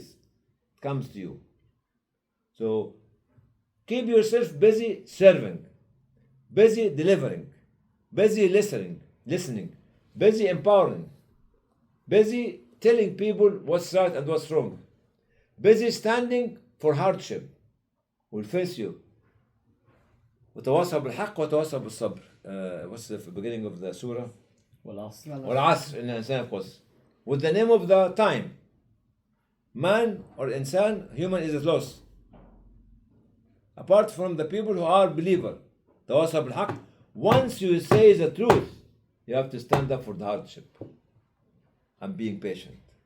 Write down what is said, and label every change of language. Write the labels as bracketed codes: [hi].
[en] It comes to you. So keep yourself busy serving, busy delivering, busy listening, busy empowering, busy telling people what's right and what's wrong, busy standing for hardship will face you. [ar] وتواصوا بالحق وتواصوا بالصبر. [en] What's the beginning of the surah? [ar] والعصر إن الإنسان يخسر. [en] With the name of the time. Man or insan, human is lost. Apart from the people who are believer. [ar] تواصوا بالحق. [en] Once you say the truth, you have to stand up for the hardship and being patient.